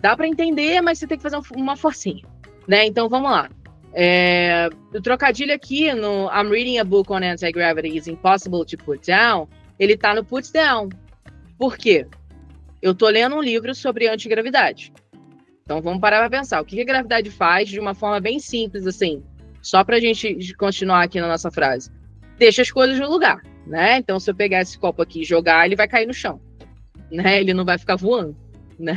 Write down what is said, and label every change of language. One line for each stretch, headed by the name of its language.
Portuguese: Dá para entender, mas você tem que fazer uma forcinha, né? Então, vamos lá. O trocadilho aqui no
English: I'm reading a book on anti-gravity is impossible to put down,
Portuguese: ele tá no put down. Por quê? Eu tô lendo um livro sobre antigravidade. Então, vamos parar para pensar. O que a gravidade faz de uma forma bem simples, assim, só pra gente continuar aqui na nossa frase. Deixa as coisas no lugar, né? Então, se eu pegar esse copo aqui e jogar, ele vai cair no chão, né? Ele não vai ficar voando. Né?